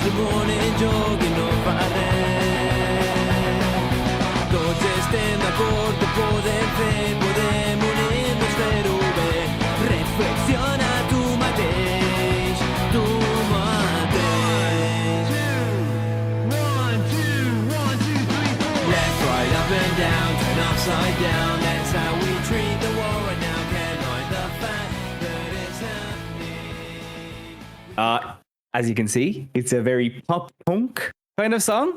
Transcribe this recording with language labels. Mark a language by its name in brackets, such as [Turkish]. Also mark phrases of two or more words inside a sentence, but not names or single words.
[Catalan] El món en joc i no fa res. Tots estem d'acord que podem fer, podem unir-nos, fer-ho bé. Reflexiona tu mateix, tu mateix. [English] Left, right, up and down, turn upside down. That's how we treat the war right now. Can't hide the fact that it's happening. As you can see, it's a very pop punk kind of song.